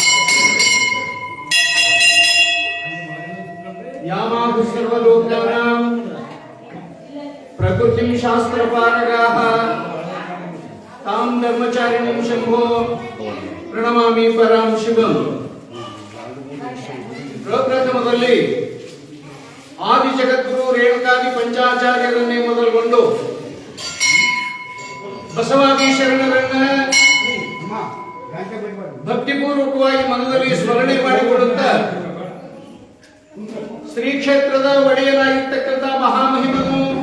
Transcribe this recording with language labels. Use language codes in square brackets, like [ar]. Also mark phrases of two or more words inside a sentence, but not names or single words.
[sa] यामाहु सर्वलोकानां प्रकृतिं शास्त्रपारगाः तां धर्मचारिणीं शंभो प्रणमामि परां शिवं। [kn] ಪ್ರಪ್ರಥಮದಲ್ಲಿ ಆದಿ ಜಗದ್ಗುರು ರೇಣುಕಾದಿ ಪಂಚಾಚಾರ್ಯರನ್ನೇ ಮೊದಲುಗೊಂಡು ಬಸವಾದಿ ಶರಣರನ್ನ ಭಕ್ತಿಪೂರ್ವಕವಾಗಿ ಮನದಲ್ಲಿ ಸ್ಮರಣೆ ಮಾಡಿಕೊಳ್ಳುತ್ತಾ ಶ್ರೀ ಕ್ಷೇತ್ರದ ಒಡೆಯನಾಗಿರ್ತಕ್ಕಂಥ ಮಹಾಮಹಿಮನು